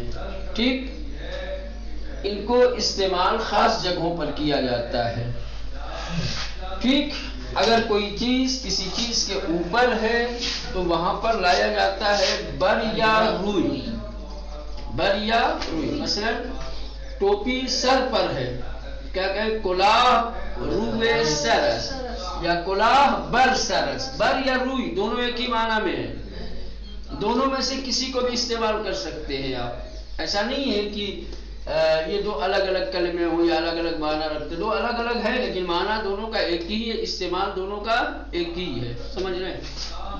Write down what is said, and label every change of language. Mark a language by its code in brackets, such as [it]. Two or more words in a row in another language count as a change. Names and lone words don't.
[ur] ٹھیک، ان کو استعمال خاص جگہوں پر کیا جاتا ہے. ٹھیک، اگر کوئی چیز کسی چیز کے اوپر ہے تو وہاں پر لایا جاتا ہے [fa] بر یا روئی. بر یا روئی. [ur] مثلا ٹوپی سر پر ہے، کیا کہیں؟ [fa] کلاه روئے سرس، یا کلاه بر سرس. بر یا روئی [ur] دونوں ایک ہی معنی میں ہے، دونوں میں سے کسی کو بھی استعمال کر سکتے ہیں آپ. ایسا نہیں ہے کہ یہ 2 الگ الگ کلمے ہوں یا الگ الگ معنی رکھتے. 2 الگ الگ ہیں لیکن معنی دونوں کا ایک ہی ہے، استعمال دونوں کا ایک ہی ہے. سمجھ رہے ہیں؟